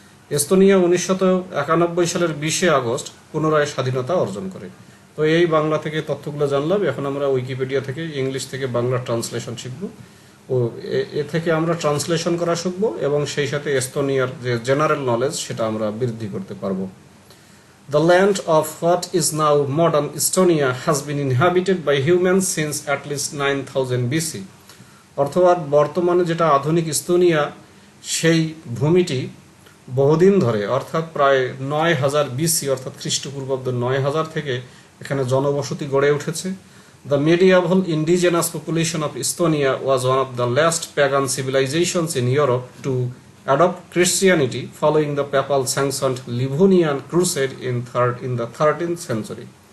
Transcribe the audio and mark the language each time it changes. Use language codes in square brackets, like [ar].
[bn] Estonia 1991 সালের 20শে August পুনরায় স্বাধীনতা অর্জন করে। তো এই বাংলা থেকে তথ্যগুলো জানলাম। এখন আমরা উইকিপিডিয়া থেকে ইংলিশ থেকে বাংলা ট্রান্সলেশন শিখব ও এ থেকে আমরা ট্রান্সলেশন করা শিখব এবং সেই সাথে এস্তোনিয়ার যে জেনারেল নলেজ সেটা আমরা বৃদ্ধি করতে পারবো। [en] The land of what is now modern Estonia has been inhabited by humans since at least 9000 BC. [bn] অর্থাৎ বর্তমানে যেটা আধুনিক ইস্তোনিয়া, সেই ভূমিটি বহুদিন ধরে অর্থাৎ প্রায় 9000 BC অর্থাৎ খ্রিস্টপূর্বাব্দ 9000 থেকে এখানে জনবসতি গড়ে উঠেছে। [en] The medieval indigenous population of Estonia was one of the last pagan civilizations in Europe to adopt Christianity following the Papal-sanctioned Livonian Crusade in the 13th century.